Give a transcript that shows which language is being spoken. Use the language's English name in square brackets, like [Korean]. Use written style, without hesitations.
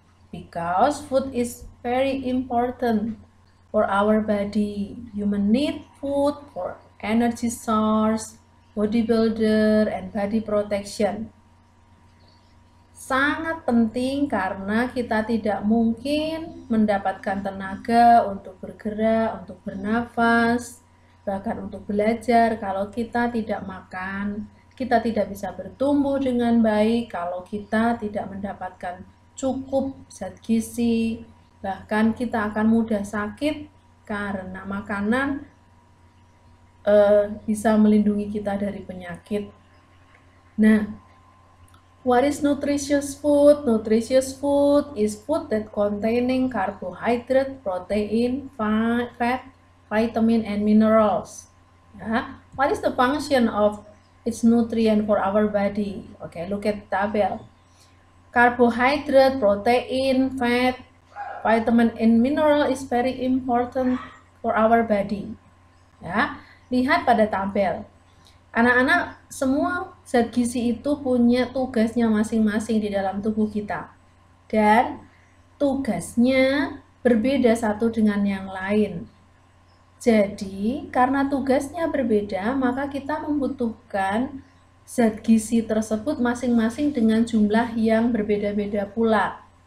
[English] Because food is very important for our body. Human need food for energy source, bodybuilder, and body protection. [Indonesian] Sangat penting karena kita tidak mungkin mendapatkan tenaga untuk bergerak, untuk bernafas, bahkan untuk belajar kalau kita tidak makan. Kita tidak bisa bertumbuh dengan baik kalau kita tidak mendapatkan cukup zat gizi. Bahkan kita akan mudah sakit karena makanan bisa melindungi kita dari penyakit. [English] Nah, what is nutritious food? Nutritious food is food that containing carbohydrate, protein, fat, vitamin, and minerals. What is the function of its nutrient for our body? Okay, look at the table. Carbohydrate, protein, fat, vitamin, and mineral is very important for our body. [Indonesian] Ya, lihat pada tabel. Anak-anak, semua zat gizi itu punya tugasnya masing-masing di dalam tubuh kita. Dan tugasnya berbeda satu dengan yang lain. Jadi, karena tugasnya berbeda, maka kita membutuhkan zat gizi tersebut masing-masing dengan jumlah yang berbeda-beda pula.